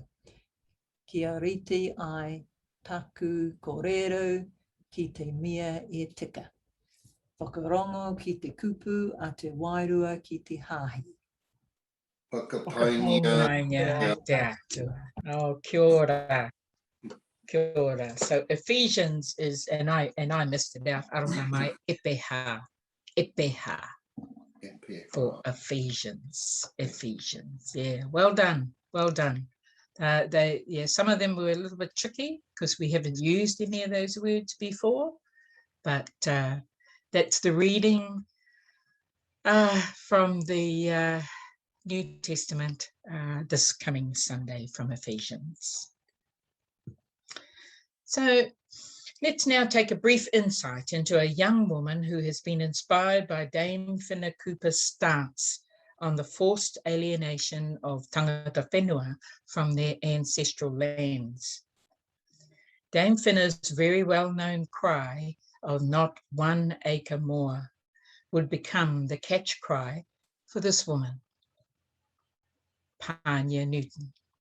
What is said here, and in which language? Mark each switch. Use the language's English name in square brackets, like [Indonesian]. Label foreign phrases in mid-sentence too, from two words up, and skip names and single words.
[Māori] Kia riti ai taku kōrero ki te mea e tika. Whakarongo ki te kupu a te wairua ki te hāhi. Whakapaingia. Oh, kia ora. Kia ora. [English] So Ephesians is, and I missed it out, [Māori] aronga mai, epeha. [English] For Ephesians, yeah, well done. Some of them were a little bit tricky because we haven't used any of those words before, but that's the reading from the New Testament this coming Sunday from Ephesians. So let's now take a brief insight into a young woman who has been inspired by Dame Whina Cooper's stance on the forced alienation of [Māori] tangata whenua [English] from their ancestral lands. Dame Whina's very well-known cry of "not 1 acre more" would become the catch cry for this woman, Pania Newton.